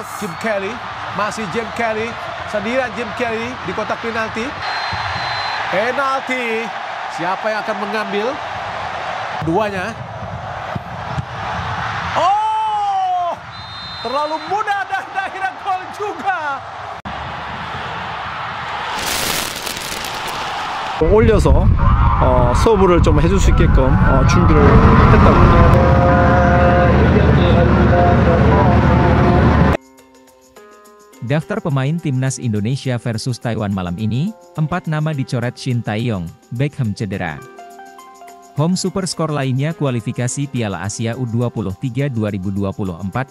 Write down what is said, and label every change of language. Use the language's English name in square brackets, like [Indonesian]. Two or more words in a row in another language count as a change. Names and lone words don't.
[Indonesian] Jim Kelly, masih Jim Kelly, sendirian Jim Kelly di kotak penalti. Siapa yang akan mengambil? Duanya. Terlalu mudah dan akhirnya gol juga. [Korean] 올려서 서브를 좀 해줄 수 있게끔 준비를 했다고. [Indonesian] Daftar pemain Timnas Indonesia versus Taiwan malam ini, 4 nama dicoret Shin Tae-yong, Beckham cedera. Home Super Score lainnya kualifikasi Piala Asia U23 2024.